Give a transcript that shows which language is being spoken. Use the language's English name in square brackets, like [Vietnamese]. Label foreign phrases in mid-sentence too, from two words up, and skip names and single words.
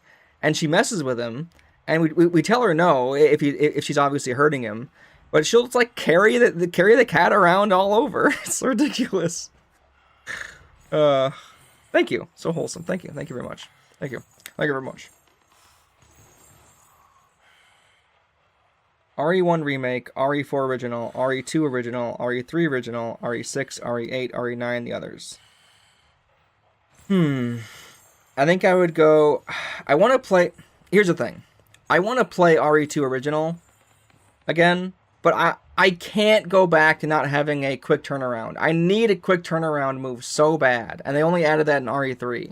[English] And she messes with him, and we tell her no if she's obviously hurting him. But she'll just like carry the cat around all over. It's ridiculous. Thank you. So wholesome. Thank you. Thank you very much. Thank you. Thank you very much. RE1 Remake, RE4 Original, RE2 Original, RE3 Original, RE6, RE8, RE9, the others. I think I would go... I want to play... Here's the thing. I want to play RE2 Original again, but I can't go back to not having a quick turnaround. I need a quick turnaround move so bad, and they only added that in RE3.